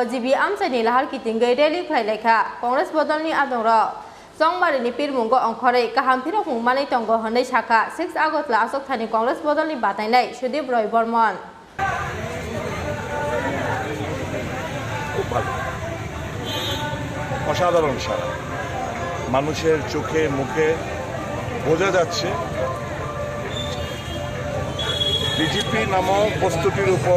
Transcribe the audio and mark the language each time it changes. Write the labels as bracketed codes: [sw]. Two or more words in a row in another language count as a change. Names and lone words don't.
[trp] jibi amsaini lahar kitingai rally khlailekha Congress bodolni adongro chongbarini pirmungo angkhore kahamphiro hungmani tongo honai shakha 6 Agotla Asok Thani Congress bodolni batainai Sudip Roy Bormon [bn] অসাধারণ সারা মানুষের চোখে মুখে বোঝা যাচ্ছে বিজেপি নামক বস্তুটির উপর